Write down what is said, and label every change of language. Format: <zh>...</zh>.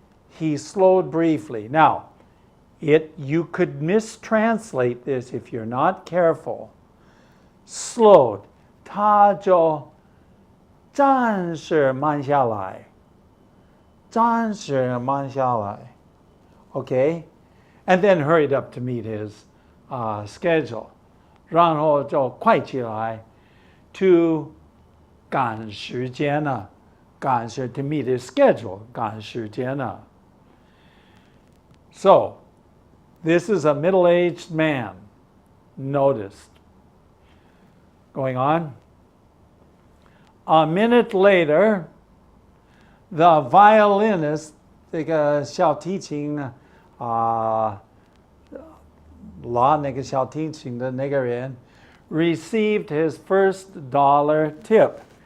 <en>He slowed briefly. Now, you could mistranslate this if you're not careful.</en> <zh>Slowed. 他就暂时慢下来. 暂时慢下来.Okay?</zh> <en>And then hurried up to meet his schedule.</en> <zh>然后就快起来 to 赶时间了.</zh> <en>赶时 to meet his schedule.</en> <zh>赶时间了.</zh> <en>So, this is a middle-aged man. Noticed. Going on. A minute later, the violinist,</en> <zh>这个小提琴拉那个小提琴的那个人</zh> <en>received his first dollar tip.</en>